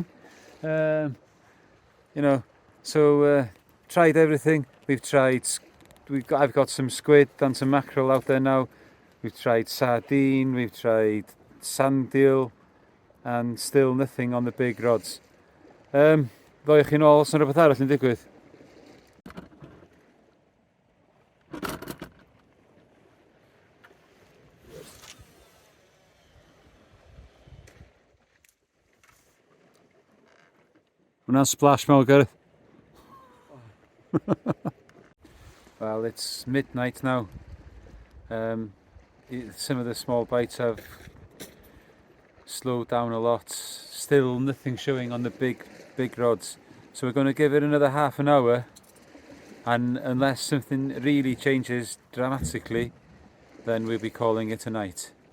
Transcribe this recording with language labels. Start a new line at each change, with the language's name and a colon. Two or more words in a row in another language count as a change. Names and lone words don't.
English: You know, so tried everything. I've got some squid and some mackerel out there now. We've tried sardine, we've tried sand eel, and still nothing on the big rods.
Welsh: Ddoi chi nôl os yna rhywbeth arall yn digwydd? Hwnna'n splash mawr, Gareth.
English: Well, it's midnight now. Some of the small bites have slowed down a lot. Still nothing showing on the big rods. So we're going to give it another half an hour, and unless something really changes dramatically, then we'll be calling it a night.